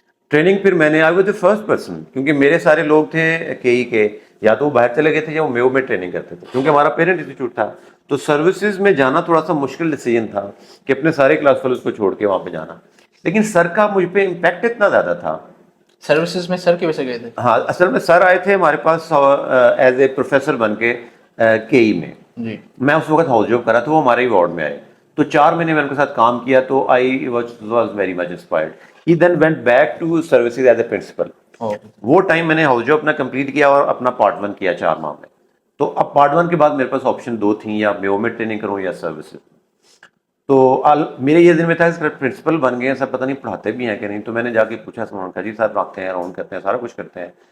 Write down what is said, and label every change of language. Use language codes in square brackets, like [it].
[ur] Training پھر میں نے [en] I was the first person, [ur] کیونکہ میرے سارے لوگ تھے کے یا تو وہ باہر چلے گئے تھے یا وہ میو میں ٹریننگ کرتے تھے، کیونکہ ہمارا پیرنٹ انسٹیٹیوٹ تھا، تو سروسز میں جانا تھوڑا سا مشکل ڈیسیجن تھا کہ اپنے سارے کلاس فیلوز کو چھوڑ کے وہاں پہ جانا، لیکن سر کا مجھ پہ امپیکٹ اتنا زیادہ تھا. سروسز میں سر کی وجہ سے گئے تھے؟ ہاں، اصل میں سر آئے تھے ہمارے پاس [en] as a professor [ur] بن کے کے ای میں. جی. میں اس وقت ہاؤس جاب کرا تھا، وہ ہمارے ہی وارڈ میں آئے، تو 4 مہینے میں ان کے ساتھ کام کیا، تو [en] I was very much inspired. He then went back to services as a principal. [ur] وہ ٹائم میں نے ہاؤس جاب اپنا کمپلیٹ کیا اور اپنا پارٹ 1 کیا 4 ماہ میں. تو اب پارٹ 1 کے بعد میرے پاس آپشن 2 تھیں، یا میو میں ٹریننگ کروں یا سروسز. تو میرے یہ دن میں تھا پرنسپل بن گئے ہیں سر، پتہ نہیں پڑھاتے بھی ہیں کہ نہیں، تو میں نے جا کے پوچھا سلمان کا، جی صاحب پڑھاتے ہیں، راؤنڈ کرتے ہیں، سارا کچھ کرتے ہیں.